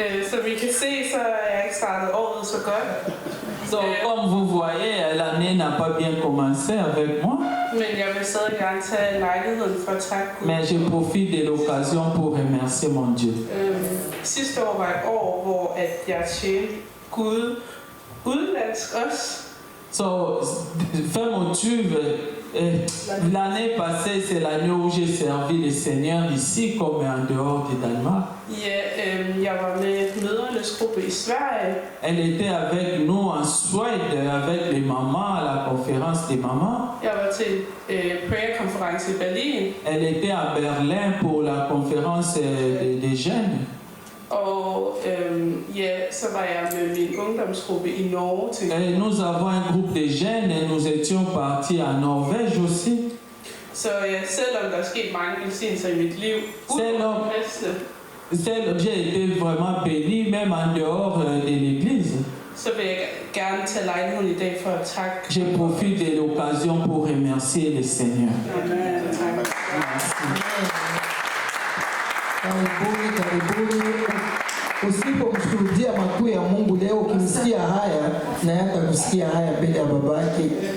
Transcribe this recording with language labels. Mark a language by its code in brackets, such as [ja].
[da] Som I kan se, så er jeg ikke startet året så godt. [fr] Donc, comme vous voyez, l'année n'a pas bien commencé avec moi. [da] Men jeg vil stadig gerne tage lejligheden for at takke Gud. [fr] Mais je profite de l'occasion pour remercier mon Dieu. [da] Sidste år var et år, hvor at jeg tjente Gud udenlandsk også. [fr] So, fin motive, l'année passée, c'est l'année où j'ai servi le Seigneur ici comme en dehors du Danemark. [da] Ja, jeg var med mødernes gruppe i Sverige. [fr] Elle était avec nous en Suède, avec les mamans, à la conférence des mamans. [da] Jeg var til prayer-konference i Berlin. [fr] Elle était à Berlin pour la conférence des jeunes. [da] Og så var jeg med min ungdomsgruppe i Norge til. [fr] Et nous avons un groupe de jeunes et nous étions partis en Norvège aussi. [da] Så selvom der er sket mange velsignelser i mit liv, selvom [fr] j'ai été vraiment béni, même en dehors de l'église, [da] så vil jeg gerne tage lejligheden i dag for at takke. [fr] Je profite de l'occasion pour remercier le Seigneur. Amen. [sw] Karibuni, karibuni. Usipomshuhudia makuu ya Mungu leo, ukimsikia haya na hata kusikia haya mbele ya babake.